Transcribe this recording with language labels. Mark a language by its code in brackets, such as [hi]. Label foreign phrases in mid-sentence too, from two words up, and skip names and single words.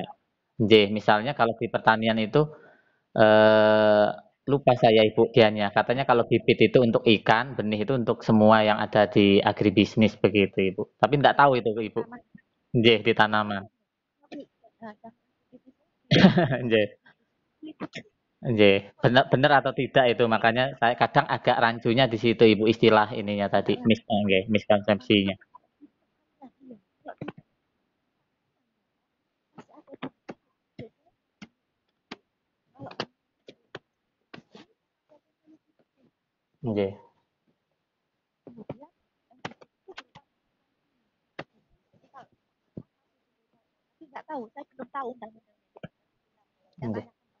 [id] Nggih, misalnya kalau di pertanian itu, eee, lupa saya Ibu dianya, katanya kalau bibit itu untuk ikan, benih itu untuk semua yang ada di agribisnis begitu Ibu. Tapi ndak tahu itu Ibu. Nggih, di tanaman. Nggih. Nggih, bener bener atau tidak itu, makanya saya kadang agak rancunya di situ Ibu, istilah ininya tadi, nggih, miskonsepsinya. Nggih, nggih.